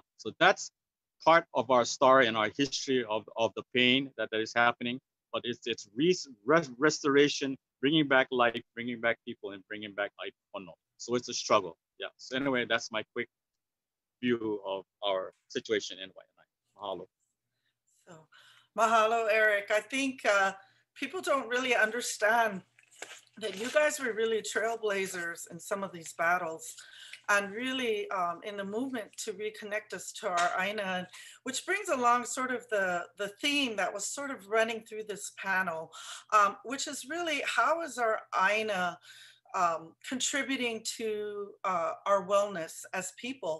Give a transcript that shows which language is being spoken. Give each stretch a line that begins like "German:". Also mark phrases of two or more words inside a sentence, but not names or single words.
English: So that's part of our story and our history of the pain that is happening. But it's restoration, bringing back life, bringing back people, and bringing back Aipono. So it's a struggle. Yeah. So anyway, that's my quick view of our situation in Waianae. Mahalo. So, mahalo, Eric. I think people don't really understand that you guys were really trailblazers in some of these battles, and really in the movement to reconnect us to our Āina, which brings along sort of the theme that was sort of running through this panel, which is really how is our Āina contributing to our wellness as people.